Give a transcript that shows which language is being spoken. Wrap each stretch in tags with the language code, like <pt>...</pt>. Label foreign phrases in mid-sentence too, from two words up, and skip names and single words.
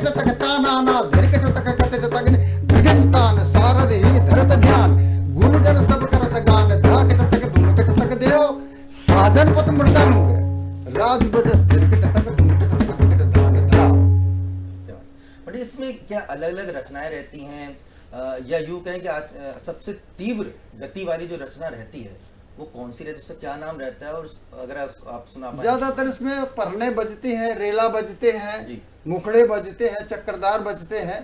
<hi>तक ताना धिरकट तक कतट तक भजनतान सारद ही धरत ध्यान गुणजन सब करत गान धाकट तक धुमकट तक देव साधन पत मृदंग राज बजत धिरकट तक धुमकट तक धिकट धान धा। बट इसमें क्या अलग अलग रचनाएं रहती हैं या यूं कहें कि आज सबसे तीव्र गति वाली जो रचना रहती है वो कौन सी रहती है, उसका क्या नाम रहता है? और अगर आप सुना पाए। ज्यादातर इसमें परने बजती हैं, रेला बजते हैं, मुखड़े बजते हैं, चक्रदार बजते हैं।</hi>